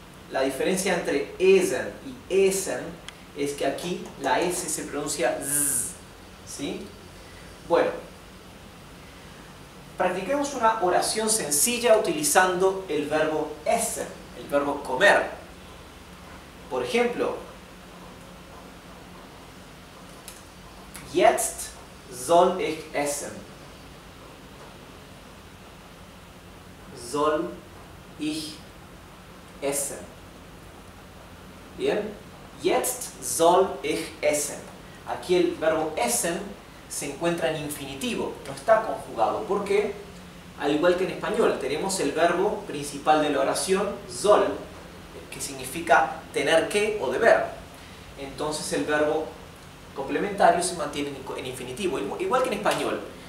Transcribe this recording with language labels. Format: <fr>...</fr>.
<es>La diferencia entre essen y essen es que aquí la S se pronuncia z, ¿sí? Bueno, practiquemos una oración sencilla utilizando el verbo essen, el verbo comer. Por ejemplo,</es> <de>jetzt soll ich essen. Soll ich essen.</de> <es>Bien,</es> <de>jetzt soll ich essen.</de> <es>Aquí el verbo essen se encuentra en infinitivo, no está conjugado. ¿Por qué? Al igual que en español, tenemos el verbo principal de la oración, soll, que significa tener que o deber. Entonces el verbo complementario se mantiene en infinitivo, igual que en español.</es>